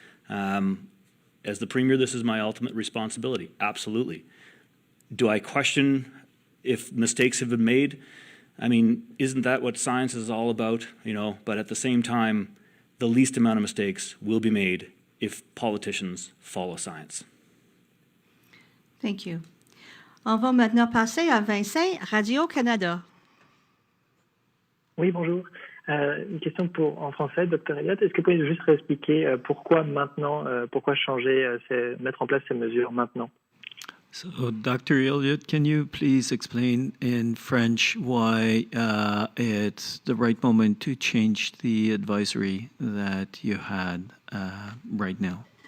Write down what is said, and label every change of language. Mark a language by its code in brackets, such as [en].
[en] As the Premier, this is my ultimate responsibility. Absolutely. Do I question if mistakes have been made? I mean, isn't that what science is all about? But at the same time, the least amount of mistakes will be made if politicians follow science. Thank you. [fr] On va maintenant passer à Vincent, Radio-Canada. Oui, bonjour. Une question en français, Dr. Elliott. Est-ce que vous pouvez juste réexpliquer pourquoi maintenant, pourquoi changer, mettre en place ces mesures maintenant? [en] So, Dr. Elliott, can you please explain in French why it's the right moment to change the advisory that you had right now?